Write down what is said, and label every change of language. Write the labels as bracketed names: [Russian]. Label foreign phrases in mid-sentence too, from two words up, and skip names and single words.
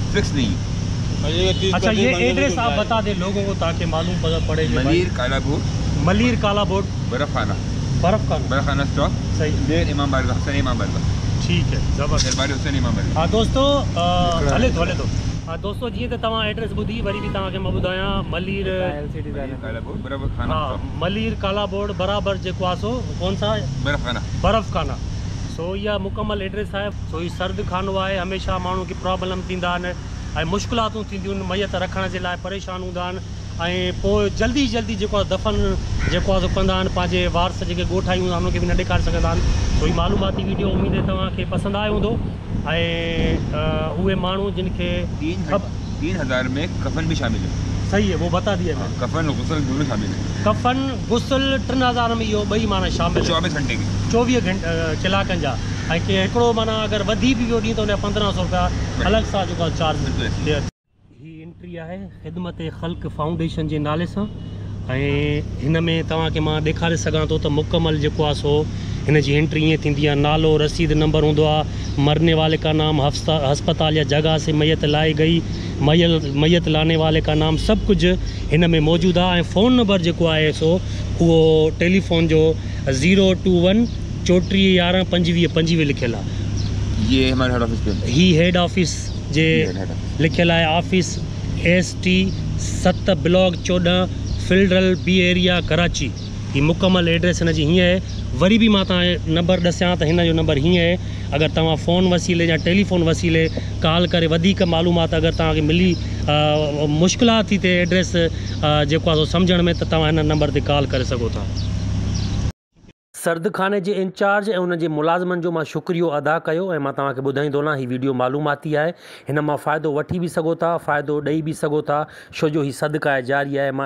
[Urdu] فکس نہیں ہے. اچھا، یہ ایڈریس آپ بتا دیں لوگوں کو تاکہ معلوم پڑے. ملیر کالا بورڈ برف خانہ اسٹاک. صحیح. امام بارگاہ، حسین امام بارگاہ. ٹھیک ہے، زبردست. دربار حسین امام بارگاہ. ہاں دوستوں, [Sindhi] हले तो [Urdu] ہاں دوستوں, [Sindhi] जी तो तव्हां एड्रेस ॿुधी वरी भी तव्हांखे मां ॿुधायां मलीर बराबर खाना हाँ मलीर काला बोर्ड बराबर जेको आहे सो [Urdu] کون سا [Sindhi] बर्फ़ खाना सो इहा मुकमल एड्रेस आहे। सो ही सर्द खानो आहे। हमेशह माण्हू खे प्रॉब्लम थींदा आहिनि ऐं मुश्किलातूं थींदियूं आहिनि, मैयत रखण जे लाइ परेशान हूंदा आहिनि ऐं पोइ जल्दी जल्दी जेको आहे दफ़न जेको आहे सो कंदा आहिनि, पंहिंजे वारस जेके ॻोठाई हूंदा उन्हनि खे बि न ॾेखारे सघंदा आहिनि। सो ही मालूमाती वीडियो उमेद है तव्हांखे पसंदि आयो हूंदो ऐं उहे माण्हू जिन खे [Urdu] 3000 میں کفن بھی شامل ہے. صحیح ہے، وہ بتا دیا میں نے. کفن اور غسل دونوں شامل ہے. [Sindhi] कफन गुस्ल 3000 में इहो ॿई माना शामिल [Urdu] 24 گھنٹے کی [Sindhi] 24 कलाकनि जा ऐं के हिकिड़ो माना अगरि वधी बि वियो ॾींहुं त उन 1500 रुपया अलॻि सां जेको आहे चार्ज। ही एंट्री आहे ख़िदमत ख़ल्क़ फाउंडेशन जे नाले सां ऐं हिन में तव्हांखे मां ॾेखारे सघां थो त मुकमल जेको आहे सो हिन जी एंट्री ईअं थींदी आहे। नालो रसीद नंबर हूंदो आहे, [Urdu] مرنے والے کا نام، اسپتال یا جگہ سے میت لائی گئی، میت لانے والے کا نام, [Sindhi] सभु कुझु हिन में मौजूदु आहे। ऐं [English] phone number [Sindhi] जेको आहे सो उहो टेलीफोन जो 021 34 11 25 25 लिखियलु आहे। [Urdu] یہ ہمارے [English] head office [Urdu] پے [Sindhi] ही [English] head office [Sindhi] जे लिखियलु आहे। [English] Office ST 7 Block 14 Federal B Area Karachi. [Sindhi] ही मुकमल एड्रेस हिन जी हीअं आहे। वरी भी मां तव्हांखे नंबर ॾसियां त हिन जो नंबर हीअं आहे। अगरि तव्हां फ़ोन वसीले या टेलीफोन वसीले कॉल करे वधीक मालूमात अगरि तव्हांखे मिली मुश्किलात थी थिए एड्रेस जेको आहे सो सम्झण में, त तव्हां हिन नंबर ते कॉल करे सघो था। सर्दखाने जे इंचार्ज ऐं उनजे मुलाज़िमनि जो मां शुक्रियो अदा कयो ऐं मां तव्हांखे ॿुधाईंदो न, ही वीडियो मालूमाती आहे, हिन मां फ़ाइदो वठी बि सघो था, फ़ाइदो ॾेई बि सघो था, छो जो ही सदका आहे जारी आहे।